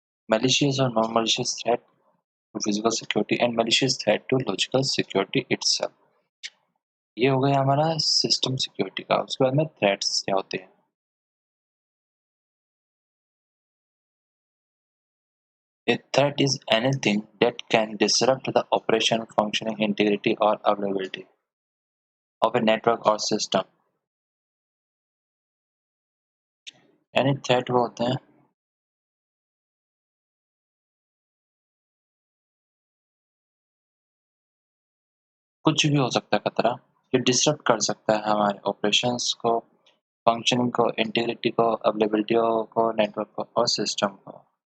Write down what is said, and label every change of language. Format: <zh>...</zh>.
<en>Malicious और non malicious threat to physical security and malicious threat to logical security itself.</en> <hi>ये हो गया हमारा सिस्टम सिक्योरिटी का। उसके बाद में थ्रेट्स क्या होते हैं?</hi> <en>A threat is anything that can disrupt the operation, functioning, integrity or availability of a network or system.</en> <hi>यानी थ्रेट वो होते हैं, कुछ भी हो सकता है खतरा, जो डिसरप्ट कर सकता है हमारे ऑपरेशंस को, फंक्शनिंग को, इंटीग्रिटी को, अवेलेबिलिटी को, नेटवर्क को और सिस्टम को।</hi>